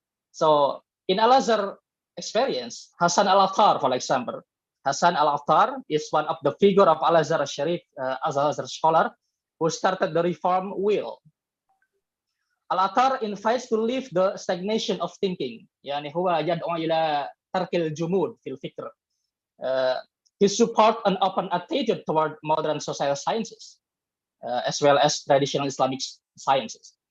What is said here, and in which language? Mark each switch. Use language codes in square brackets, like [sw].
[en] So in Al-Azhar experience, Hasan Al-Attar, for example, Hasan Al-Attar is one of the figure of Al-Azhar Sharif, Al-Azhar scholar, who started the reform wheel. Al-Attar invites to leave the stagnation of thinking. [ar] يعني هو يدعو إلى ترك الجمود في الفكر. [en] He support an open attitude toward modern social sciences, as well as traditional Islamic sciences.